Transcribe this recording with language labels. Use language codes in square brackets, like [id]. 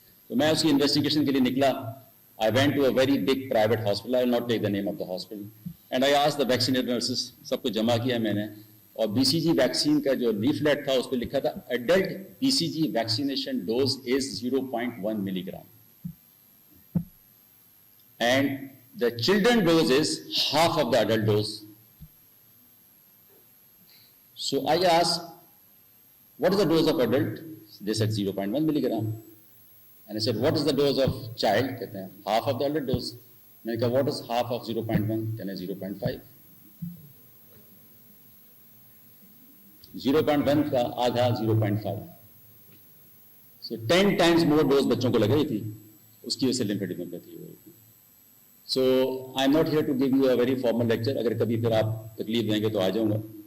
[ur] تو میں اس کی انویسٹیگیشن کے لیے نکلا. [en] I went to a very big private hospital, I will not take the name of the hospital, and I asked the vaccinator nurses, [ur] سب کو جمع کیا میں نے, اور BCG ویکسین کا جو لیفلیٹ تھا اس پہ لکھا تھا [en] Adult BCG vaccination dose is 0.1 milligram and the children dose is half of the adult dose. So I asked, what is the dose of adult? They said 0.1 milligram. And I said, what is the dose of child? [ur] کہتے ہیں [en] half of the adult dose. [ur] میں نے کہا [en] what is half of 0.1? [ur] کہتے ہیں 0.5. 0.1 کا آدھا 0.5. [en] So 10 times more dose [ur] بچوں کو لگ رہی تھی, اس کی وجہ سے لمفیڈینوپیتھی ہو رہی تھی. [en] So I'm not here to give you a very formal lecture. [ur] اگر کبھی پھر آپ تکلیف دیں گے تو آ جاؤں گا.